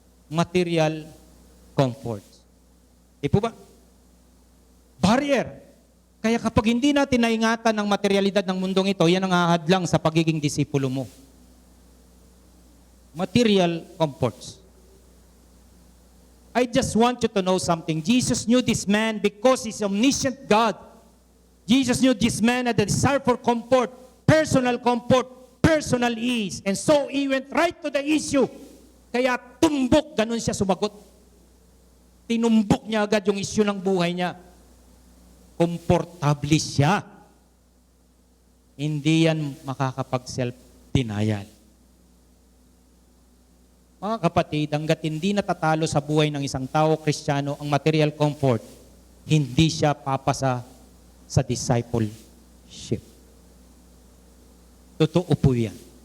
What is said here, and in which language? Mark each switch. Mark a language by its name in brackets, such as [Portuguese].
[English] Material comfort. [Filipino] Di po ba? [English] Barrier. [Filipino] Kaya kapag hindi natin naingatan ang materialidad ng mundong ito, yan ang ahadlang sa pagiging disipulo mo. [English] Material comforts. I just want you to know something. Jesus knew this man because he's omniscient God. Jesus knew this man had a desire for comfort, personal ease. And so he went right to the issue. [Filipino] Kaya tumbok, ganun siya sumagot. Tinumbok niya agad yung issue ng buhay niya. Komportable siya. Hindi yan makakapag-self-denial. Mga kapatid, hanggat hindi natatalo sa buhay ng isang tao Kristiyano ang material comfort, hindi siya papasa sa discipleship. Totoo po yan.